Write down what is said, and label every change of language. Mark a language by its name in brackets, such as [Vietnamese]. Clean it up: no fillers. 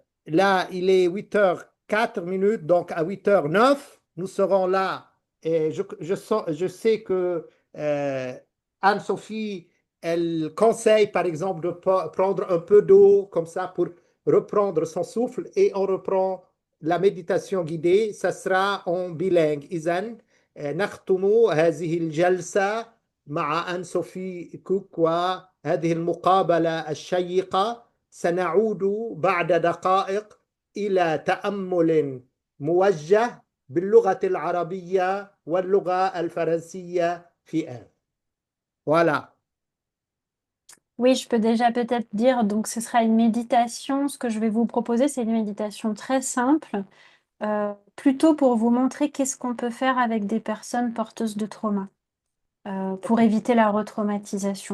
[French] Là, il est 8h04, donc à 8h09, nous serons là. Et je sais que Anne-Sophie, elle conseille, par exemple, de prendre un peu d'eau comme ça pour reprendre son souffle et on reprend la méditation guidée. Ça sera en bilingue. [Arabic] إذن نختم هذه الجلسة مع أن صوفي كوك وهذه المقابلة الشيقة. سنعود بعد دقائق إلى تأمل موجه باللغة العربية واللغة الفرنسية في آن. [French] Voilà. Oui, je peux déjà peut-être dire, donc ce sera une méditation. Ce que je vais vous proposer, c'est une méditation très simple, plutôt pour vous montrer qu'est-ce qu'on peut faire avec des personnes porteuses de trauma, pour éviter la retraumatisation.